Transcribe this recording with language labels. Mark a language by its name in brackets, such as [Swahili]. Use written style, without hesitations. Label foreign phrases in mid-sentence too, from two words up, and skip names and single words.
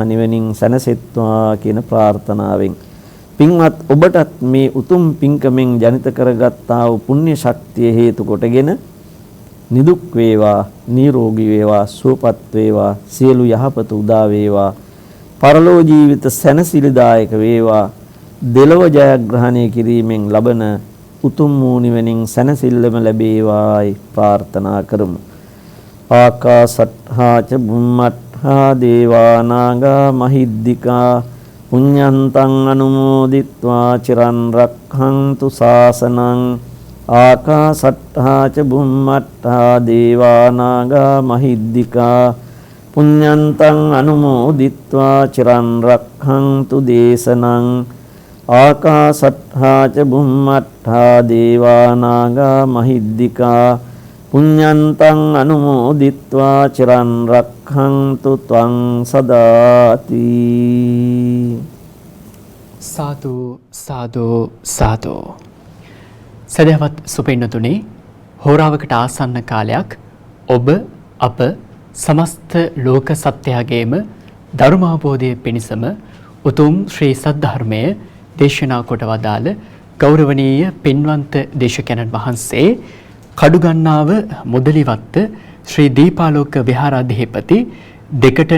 [Sinhala] නිවනින් සැනසෙත්වා කියන ප්‍රාර්ථනාවෙන් පින්වත් ඔබටත් මේ උතුම් පින්කමෙන් ජනිත කරගත්තා වූ පුණ්‍ය ශක්තිය හේතු කොටගෙන නිදුක් වේවා, නිරෝගී වේවා, සුවපත් වේවා, සියලු යහපත උදා වේවා, පරලෝ ජීවිත සැනසිලිදායක වේවා, දෙලොව ජයග්‍රහණය කිරීමෙන් ලබන උතුම් වූ නිවනින් සැනසෙල්ලම ලැබේවායි ප්‍රාර්ථනා කරමු. [Pali] ආකාසට්ඨා ච බුම්මට්ඨා දේවා නාග මහිද්దికා පුඤ්ඤන්තං අනුමෝදිත්වා චිරන් රක්ඛන්තු ශාසනං. ආකාසට්ඨා ච බුම්මට්ඨා දේවා නාග මහිද්దికා පුඤ්ඤන්තං අනුමෝදිත්වා චිරන් රක්ඛන්තු දේශනං. ආකාසට්ඨා ච බුම්මට්ඨා දේවා නාග මහිද්దికා පුඤ්ඤන්තං අනුමෝදිත්වා චිරන් රක්ඛන්තු ත්වං සදාති. [Sinhala] සාදු සාදු සාදු. සදහවත් සුපින්නතුනි, හෝරාවකට ආසන්න කාලයක් ඔබ අප සමස්ත ලෝක සත්‍යයගේම ධර්මාභෝධය පිණිසම උතුම් ශ්‍රී සද්ධර්මය දේශනා කොට වදාළ ගෞරවනීය පින්වන්ත දේශකයන්න් වහන්සේ කඩුගන්නාව මුදලිවත්ත ශ්‍රී දීපාලෝක විහාරාධිපති දෙකටන